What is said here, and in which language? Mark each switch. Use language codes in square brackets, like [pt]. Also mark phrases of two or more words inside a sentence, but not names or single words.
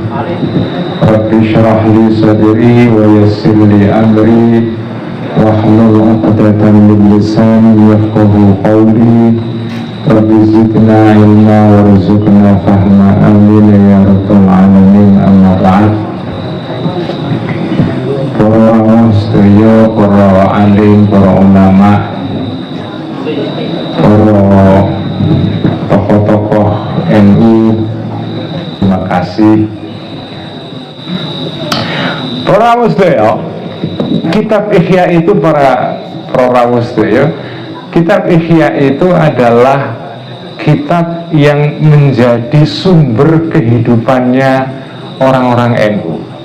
[ar] رب اشرح لي صدري ويسر لي أمري واحلل عقدة من لساني يفقهوا قولي. رب زدنا علما وارزقنا فهما آمين يا رب العالمين. أما بعد. [jv] Para sedaya, [id] para alim, para ulama, para tokoh-tokoh NU, terima kasih. [jv] Para sedaya, [id] kitab Ihya itu [jv] para sedaya, [id] kitab Ihya itu adalah kitab yang menjadi sumber kehidupannya orang-orang NU.